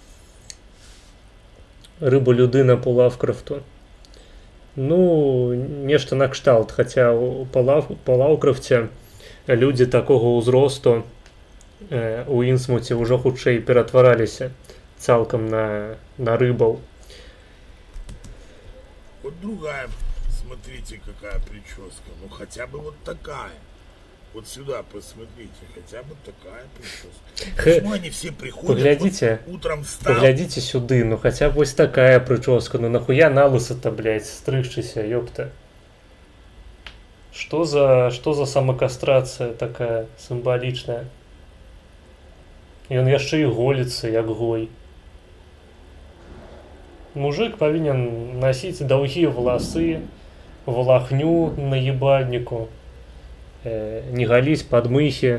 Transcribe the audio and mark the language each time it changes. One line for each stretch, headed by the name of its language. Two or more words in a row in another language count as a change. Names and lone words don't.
Belarusian: Рыба-людына по Лавкрафту. Ну, нешта накшталт, хаця па Лаўкрафце людзі такога ўзросту у Інсмуце ўжо хутчэй ператвараліся цалкам на рыбаў.
Russian: Вот другая, смотрите, какая прическа. Ну хотя бы вот такая. Вот сюда посмотрите, хотя бы такая прическа. Почему они все приходят,
Belarusian: Паглядзіце,
Russian: вот утром встал,
Belarusian: паглядзіце сюды, ну хаця б вось такая прычоска, ну нахуя на лыса-то, блядь, стрыгчыся, ёпта.
Russian: Что за
Belarusian: самокастрацыя такая сімвалічная? Ён яшчэ і голіцца, як гой. Мужик павінен насіць даўгія валасы, валахню на ебальніку, не галіць падмыхі.